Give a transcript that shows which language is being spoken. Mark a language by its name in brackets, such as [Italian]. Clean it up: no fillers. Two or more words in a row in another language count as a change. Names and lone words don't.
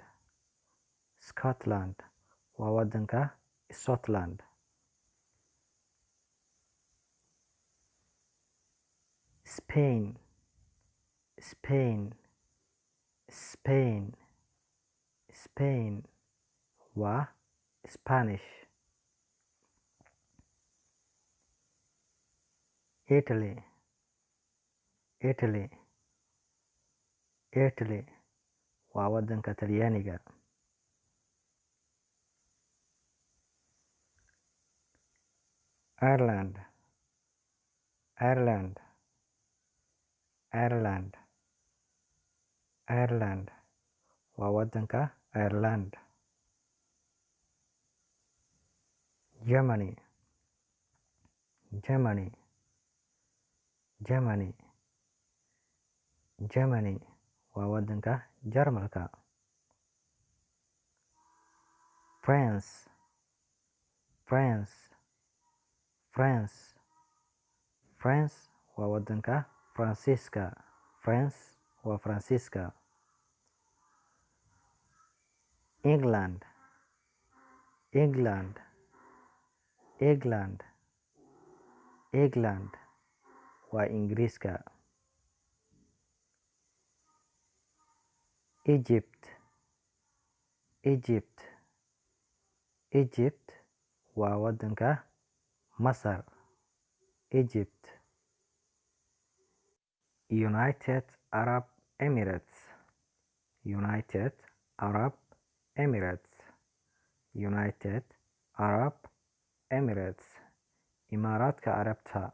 [Somali] Scotland waa wadanka Scotland. Spain. Spain. Spain. Spain waa Spanish. Italy. Italy. Italy waa wadanka Talyaaniga. Ireland. Ireland. Ireland. Ireland waa wadanka Ireland. Germany. Germany. Germany. Germany waa wadanka Jarmalka. France. France. France. France waa wadanka Faransiiska. France waa Faransiiska. England. England. England. England waa Ingiriiska. Egypt. Egypt. Egypt waa wadanka Masar. Egypt. United Arab Emirates. United Arab Emirates. United Arab Emirates Imaaraadka Carabta.